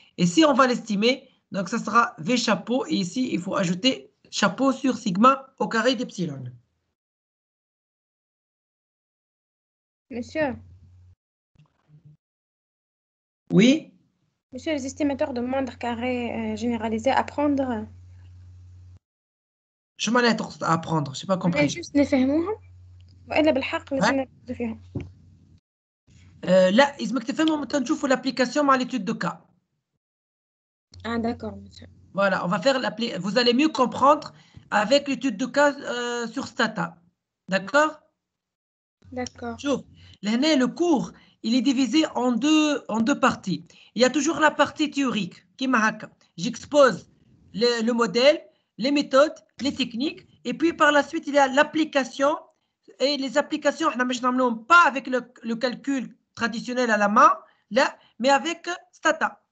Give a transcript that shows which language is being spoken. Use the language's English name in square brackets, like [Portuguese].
[French] Et si on va l'estimer, donc ça sera V chapeau. Et ici, il faut ajouter chapeau sur sigma au carré d'epsilon. Monsieur, Oui, monsieur, les estimateurs de moindre carré généralisé à prendre, je m'en ai à apprendre, je n'ai pas [Arabic] أنا [French] compris. [Arabic] جوست نفهموهم وإلا بالحق لازم نركزوا فيهم. لا لازمك تفهمهم وانت نشوفوا [French] l'application [Arabic] مع [French] l'étude de cas. Ah d'accord, monsieur. Voilà, on va faire vous allez mieux comprendre avec l'étude de cas sur Stata. D'accord? D'accord. [Arabic] شوف لهنا [French] le cours il est divisé en deux parties. Il y a toujours la partie théorique [Arabic] كيما هكا. [French] J'expose le modèle, les méthodes, les techniques et puis par la suite il y a l'application et les applications [Arabic] احنا مش نعملوهم [French] pas avec le calcul traditionnel à la main là mais avec Stata.